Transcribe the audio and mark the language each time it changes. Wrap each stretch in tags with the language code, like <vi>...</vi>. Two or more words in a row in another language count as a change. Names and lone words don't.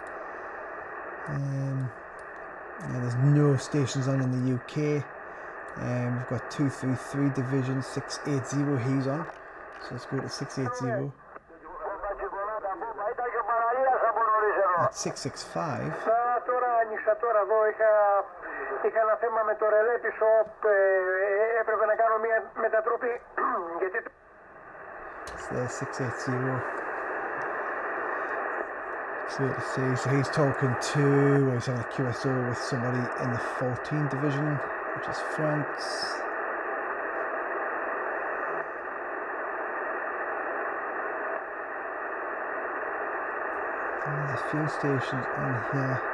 <en>Yeah, there's no stations on in the UK. We've got 233 division 680. He's on. So let's go to 680. At 665.</en> <el>Είχα ένα θέμα με το ρελέ πίσω, έπρεπε να κάνω μια μετατροπή, γιατί...</el> <en>So there's 680. So he's talking to, well, he's having a QSO with somebody in the 14 division, which is France. And there's a few stations on here.</en>